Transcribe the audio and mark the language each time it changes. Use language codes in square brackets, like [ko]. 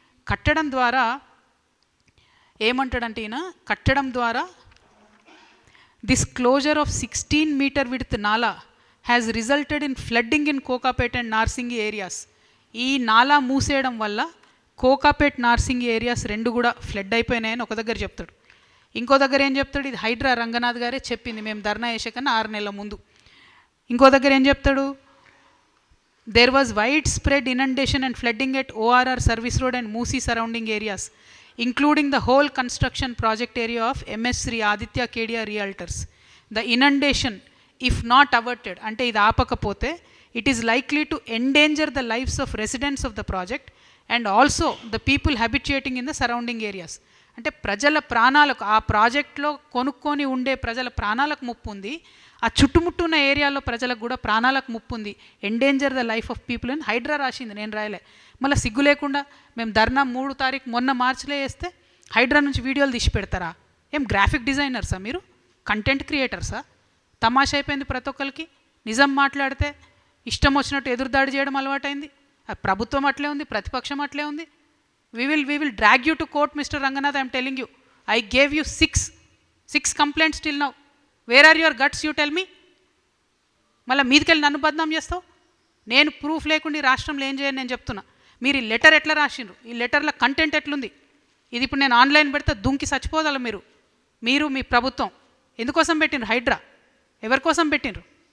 [te] కట్టడం ద్వారా ఏమంటాడంటే ఈయన, కట్టడం ద్వారా [en] This closure of 16 meter width nala has resulted in flooding in Kokapet and Narsingi areas. [te] ఈ నాలా మూసేయడం వల్ల కోకాపేట్ నార్సింగి ఏరియాస్ 2 కూడా ఫ్లడ్ అయిపోయినాయని ఒక దగ్గర చెప్తాడు. ఇంకో దగ్గర ఏం చెప్తాడు? ఇది హైడ్రా రంగనాథ్ గారే చెప్పింది మేము ధర్నా చేసే కన్నా 6 నెలల ముందు. ఇంకో దగ్గర ఏం చెప్తాడు? [en] There was widespread inundation and flooding at ORR Service Road and Moosi surrounding areas, including the whole construction project area of MS Sri Aditya Kedia Realtors. The inundation, if not averted, [te] ante idi aapakapote, [en] it is likely to endanger the lives of residents of the project and also the people habitating in the surrounding areas. [te] అంటే ప్రజల ప్రాణాలకు, ఆ ప్రాజెక్ట్లో కొనుక్కొని ఉండే ప్రజల ప్రాణాలకు ముప్పు ఉంది, ఆ చుట్టుముట్టున్న ఏరియాలో ప్రజలకు కూడా ప్రాణాలకు ముప్పు ఉంది. [en] endanger the life of people [te] అని హైడ్రా రాసింది, నేను రాయలే. మళ్ళీ సిగ్గు లేకుండా మేము ధర్నా 3 తారీఖు మొన్న మార్చిలో వేస్తే హైడ్రా నుంచి వీడియోలు తీసి పెడతారా? ఏం గ్రాఫిక్ డిజైనర్సా మీరు? కంటెంట్ క్రియేటర్సా? తమాషా అయిపోయింది ప్రతి ఒక్కరికి. నిజం మాట్లాడితే ఇష్టం వచ్చినట్టు ఎదురుదాడి చేయడం అలవాటైంది. ప్రభుత్వం అట్లే ఉంది, ప్రతిపక్షం అట్లే ఉంది. [en] We will drag you to court, Mr. Ranganath. I am telling you, I gave you six complaints till now. Where are your guts? You tell me. [te] మళ్ళీ మీదికెళ్ళి నన్ను బద్నాం చేస్తావు. నేను ప్రూఫ్ లేకుండా ఈ రాష్ట్రంలో ఏం చేయని నేను చెప్తున్నా. మీరు ఈ లెటర్ ఎట్లా రాసిండ్రు? ఈ లెటర్లో కంటెంట్ ఎట్లుంది? ఇది ఇప్పుడు నేను ఆన్లైన్ పెడితే దుంకి చచ్చిపోదాల. మీరు మీ ప్రభుత్వం ఎందుకోసం పెట్టిండ్రు హైడ్రా? ఎవరి కోసం పెట్టిండ్రు?